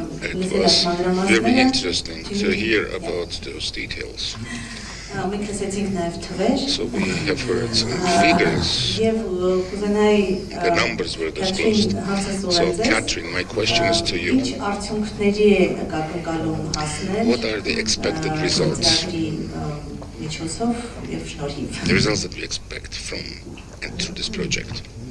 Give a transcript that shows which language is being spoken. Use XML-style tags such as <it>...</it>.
<en>It was very interesting to hear about those details.</en> <hy>Մենք լսեցինք նաև թվեր։</hy> <en>So we have heard some figures.</en> <hy>Եվ կուզենայի</hy> <en>The numbers were disclosed. So Catherine, my question is to you.</en> <hy>Ինչ արդյունքների է ակնկալում հասնել։</hy> <en>What are the expected results?</en> <hy>Միջոցով եւ շնորհիվ։</hy> <en>The results that we expect from and through this project.</en>